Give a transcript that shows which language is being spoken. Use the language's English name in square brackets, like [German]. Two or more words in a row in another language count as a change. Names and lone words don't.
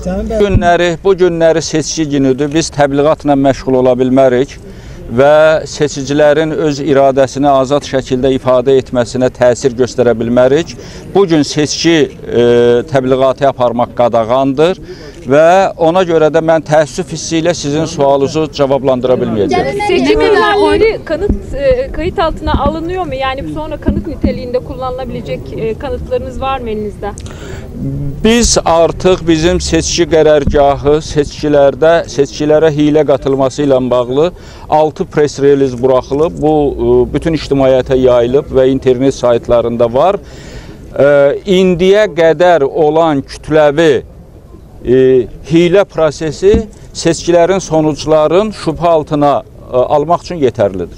[Azerbaijani] Bu günləri seçki günüdür, biz təbliğatla məşğul ola bilmərik və seçicilərin öz iradəsini azad şəkildə ifadə etməsinə təsir göstərə bilmərik. Bugün seçki təbliğatı aparmaq qadağandır və ona görə də mən təəssüf hissi ilə sizin sualınızı cavablandıra bilməyəcəm. [Turkish] Seçim ilanları kayıt altına alınıyor mu? Yani sonra kanıt niteliğinde kullanılabilecek kanıtlarınız var mı elinizde? [Azerbaijani] Biz artıq bizim seçki qərargahı seçkilərə hiylə qatılması ilə bağlı 6 pres reliz buraxılıb. Bu bütün ictimaiyyətə yayılıb və internet saytlarında var. İndiyə qədər olan kütləvi hiylə prosesi seçkilərin sonuçların şübhə altına almaq üçün yetərlidir.